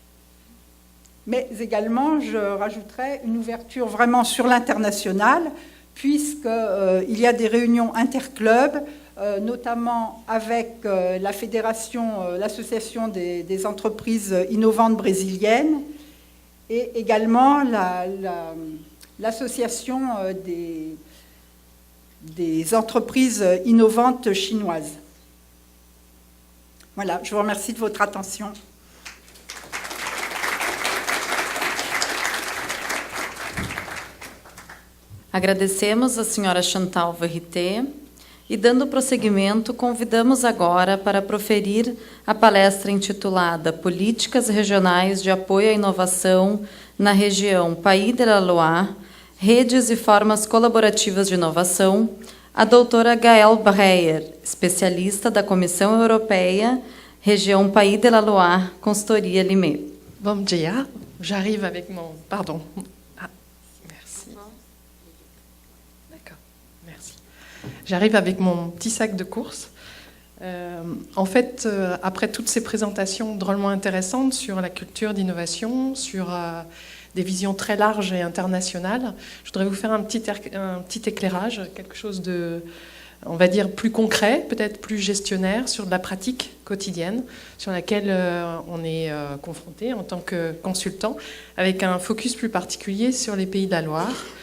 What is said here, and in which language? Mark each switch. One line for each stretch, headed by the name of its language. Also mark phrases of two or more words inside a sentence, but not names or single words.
French: Mais également, je rajouterais une ouverture vraiment sur l'international, puisqu'il y a des réunions interclubs, notamment avec la fédération, l'association des entreprises innovantes brésiliennes, et également l'association des entreprises innovantes chinoises. Voilà, je vous remercie de votre attention.
Portuguese: Agradecemos a senhora Chantal Verité e, dando prosseguimento, convidamos agora para proferir a palestra intitulada Políticas Regionais de Apoio à Inovação na Região Pays de la Loire, Redes e Formas Colaborativas de Inovação, a doutora Gaëlle Breyer, especialista da Comissão Europeia, Região Pays de la Loire, Consultoria Limay. Bom dia,
French: j'arrive avec mon... Pardon. J'arrive avec mon petit sac de course. En fait, après toutes ces présentations drôlement intéressantes sur la culture d'innovation, sur des visions très larges et internationales, je voudrais vous faire un petit éclairage, quelque chose de, on va dire, plus concret, peut-être plus gestionnaire, sur de la pratique quotidienne, sur laquelle on est confronté en tant que consultant, avec un focus plus particulier sur les Pays de la Loire.